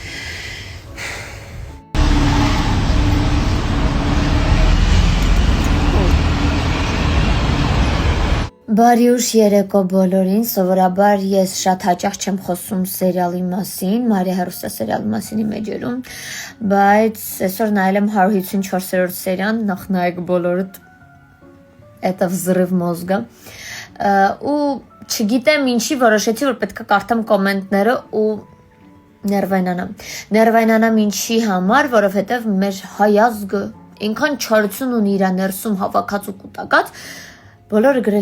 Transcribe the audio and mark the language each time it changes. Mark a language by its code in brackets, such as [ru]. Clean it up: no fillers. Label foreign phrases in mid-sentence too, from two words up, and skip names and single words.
[hy] Բարի ուշ երեկո բոլորին, սովորաբար ես շատ հաճախ չեմ խոսում սերիալի մասին, Մարիա հեռուստասերիալի մասին իմ էջերում, բայց այսօր նայել եմ 154-րդ սերիան, նախ նայեք բոլորդ, [ru] это взрыв мозга, [hy] ու չգիտեմ ինչի որոշեցի, որ պետք է կարդամ կոմենտները ու ներվայնանամ ինչի համար, որովհետև մեր հայազգը ինքան չարություն ունի իր ներսում հավաքած ու կուտակած, բոլորը գրել